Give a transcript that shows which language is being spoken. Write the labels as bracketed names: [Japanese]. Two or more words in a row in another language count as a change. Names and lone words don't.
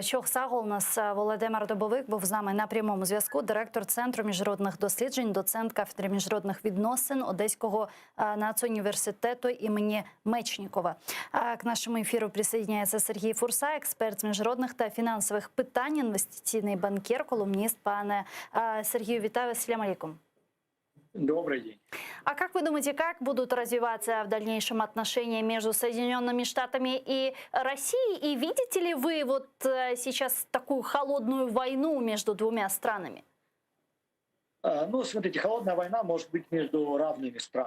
[Ukrainian] Чохсагол, у нас Володимир Добовик був з нами на прямому зв'язку, директор Центру міжнародних досліджень, доцент кафедри міжнародних відносин Одеського нацуніверситету імені Мечнікова. К нашому ефіру присоединяється Сергій Фурса, експерт з міжнародних та фінансових питань, інвестиційний банкір, колумніст. Пане Сергію, вітаю, [Arabic] السلام عليكم. [Russian] Добрый день. А как вы думаете, как будут развиваться в дальнейшем отношения между Соединенными Штатами и Россией? И видите ли вы вот сейчас такую холодную войну между двумя странами? Ну, смотрите, холодная война может быть между равными странами.